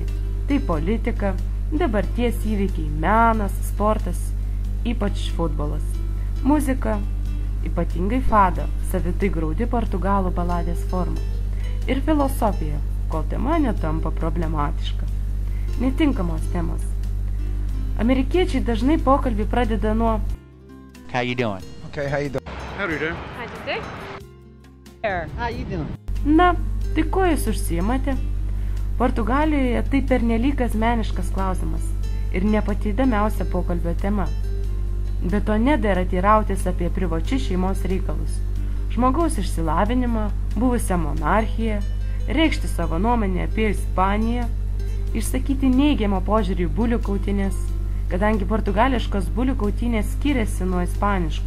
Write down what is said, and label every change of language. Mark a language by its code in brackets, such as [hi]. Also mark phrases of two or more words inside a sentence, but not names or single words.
[lt] Tai politika, dabarties įvykiai, menas, sportas, ypač futbolas. Muzika, ypatingai fado, savitai graudi portugalų baladės forma. Ir filosofija, kol tema netampa problematiška. Netinkamos temos. Amerikiečiai dažnai pokalbį pradeda nuo [en] How you doing? Okay, how you doing? How do you do? How'd you do? How you doing? [lt] Na, tai ko jūs užsiimate? Portugalijoje tai pernelyg asmeniškas klausimas ir ne pati įdomiausia pokalbio tema. Be to nedera teirautis apie privačius šeimos reikalus, žmogaus išsilavinimą, buvusią monarchiją, reikšti savo nuomonę apie Ispaniją, išsakyti neigiamą požiūrį į bulių kautynės, kadangi portugališkos bulių kautynės skiriasi nuo ispaniškų.